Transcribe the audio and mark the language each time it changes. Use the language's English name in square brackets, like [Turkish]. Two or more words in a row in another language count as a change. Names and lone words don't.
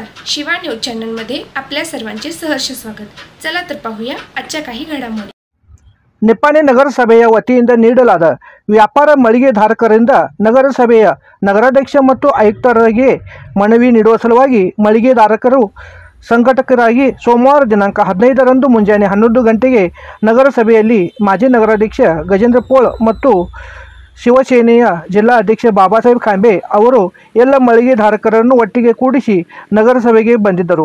[Marathi] शिवा न्यूज चॅनलमध्ये आपल्या सर्वांचे सहर्ष स्वागत। चला तर पाहूया आजच्या काही घडामोडी। [Kannada] ನಿಪ್ಪಾಣಿ ನಗರಸಭೆಯ ವತಿಯಿಂದ ನೀಡಲಾದ ವ್ಯಾಪಾರ ಮಳಿಗೆದಾರಕರಿಂದ ನಗರಸಭೆಯ ನಗರಾಧ್ಯಕ್ಷ ಮತ್ತು ಆಯುಕ್ತರಿಗೆ ಮನವಿ ನೀಡುವ ಸಲುವಾಗಿ ಮಳಿಗೆದಾರಕರು ಸಂಘಟಕರಾಗಿ ಸೋಮವಾರ ದಿನಾಂಕ 15ರಂದು ಮುಂಜಾನೆ 11 ಗಂಟೆಗೆ ನಗರಸಭೆಯಲ್ಲಿ ಮಾಜಿ ನಗರಾಧ್ಯಕ್ಷ ಗಜೇಂದ್ರ ಪೋಳ್ ಮತ್ತು ಶಿವಸೇನೆಯ ಜಿಲ್ಲಾ ಅಧ್ಯಕ್ಷ ಬಾಬಾಸಾಹೇಬ್ ಖಾಂಬೆ ಅವರು ಎಲ್ಲ ಮಳಿಗೆದಾರಕರನ್ನು ಒಟ್ಟಿಗೆ ಕೂಡಿಸಿ ನಗರಸಭೆಗೆ ಬಂದಿದ್ದರು।